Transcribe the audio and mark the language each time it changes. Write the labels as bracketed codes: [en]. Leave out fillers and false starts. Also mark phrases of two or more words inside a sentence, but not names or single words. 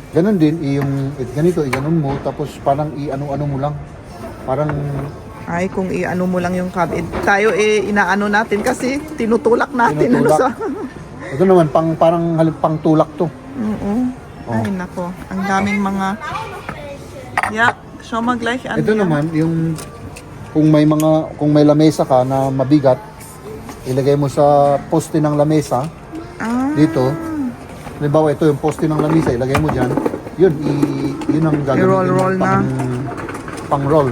[tl] ganun din yung ganito, iganon mo tapos parang i-ano-ano mo lang. Parang Ay, kung i-ano mo lang yung cabinet. Tayo inaano natin kasi tinutulak natin. Tinutulak. ito naman parang pangtulak to. Oo. Ay, nako. Ang daming mga... Yeah, show mo [de] gleich an. [tl] Ito naman yung kung may lamesa ka na mabigat, ilagay mo sa poste ng lamesa dito. Halimbawa ito yung poste ng lamesa, ilagay mo diyan. Yun ang gagawin I-roll na. pang-roll.